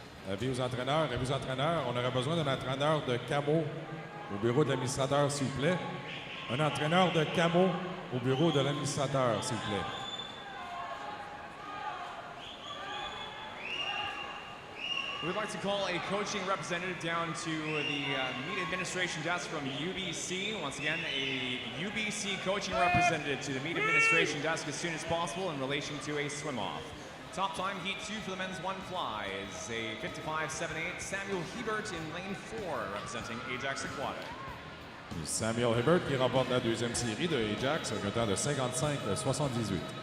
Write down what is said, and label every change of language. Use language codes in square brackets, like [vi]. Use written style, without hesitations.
[fr] Avis aux entraîneurs, on aurait besoin d'un entraîneur de camo au bureau de l'administrateur, s'il vous plaît. Un entraîneur de camo au bureau de l'administrateur, s'il vous plaît. [en] We'd like to call a coaching representative down to the meet administration desk from UBC. Once again, a UBC coaching representative to the meet administration desk as soon as possible in relation to a swim-off. Top time, heat 2 for the men's one fly is a 55.78. Samuel Hebert in lane 4, representing Ajax Aquatic. [fr] Samuel Hebert qui remporte la deuxième série de Ajax avec un temps de 55-78.